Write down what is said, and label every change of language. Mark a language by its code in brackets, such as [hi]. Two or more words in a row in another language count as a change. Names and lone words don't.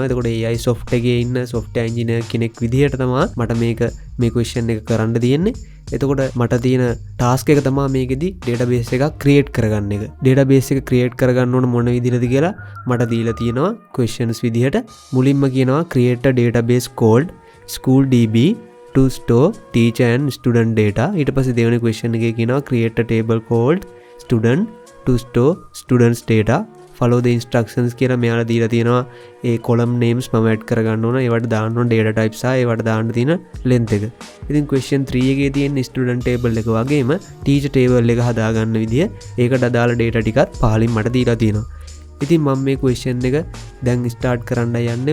[si] එතකොට AI soft එකේ ඉන්න [en] software engineer [si] කෙනෙක් විදිහට තමයි මට මේ question එක කරන්න තියෙන්නේ. එතකොට මට තියෙන task එක තමයි මේකෙදි database එකක් create කරගන්න එක. database එක create කරගන්න ඕන මොන විදිහටද කියලා මට දීලා තියෙනවා questions විදිහට. මුලින්ම කියනවා [en] create a database called school db to store teacher and student data. [si] ඊට පස්සේ දෙවෙනි question එකේ කියනවා [en] create a table called student to store students data. Follow the instructions [si] කියලා මෙයාලා දීලා තියෙනවා. ඒ [en] column names [si] මම add කරගන්න ඕන. ඒවට දාන්න ඕන [en] data types [si] සහ ඒවට දාන්න තියෙන length එක. ඉතින් question 3 එකේ තියෙන [en] student table [si] එක වගේම [en] teacher table [si] එක හදාගන්න විදිය ඒකට අදාළ data ටිකත් පහලින් මට දීලා තියෙනවා. ඉතින් මම මේ question එක දැන් start කරන්න යන්නේ.